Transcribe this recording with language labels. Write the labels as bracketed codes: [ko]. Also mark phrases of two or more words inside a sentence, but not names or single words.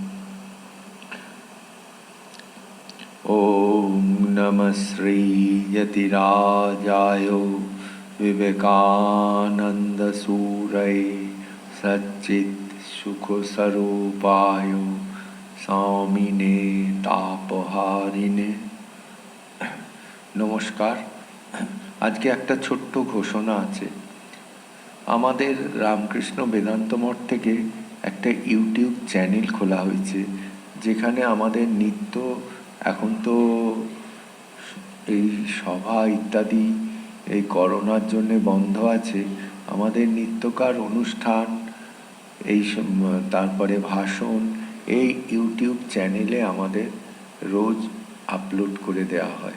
[sa] ॐ नमः श्री यतिराजाय विवेकानन्दसूरये सच्चित् सुखस्वरूपाय स्वामिने तापहारिणे। [bn] नमस्कार। আজকে একটা ছোট্ট ঘোষণা আছে। আমাদের রামকৃষ্ণ বেদান্ত মঠ থেকে একটা ইউটিউব চ্যানেল খোলা হয়েছে, যেখানে আমাদের নিত্য, এখন তো এই সভা ইত্যাদি এই করোনার জন্যে বন্ধ আছে, আমাদের নিত্যকার অনুষ্ঠান, এই তারপরে ভাষণ এই ইউটিউব চ্যানেলে আমাদের রোজ আপলোড করে দেওয়া হয়।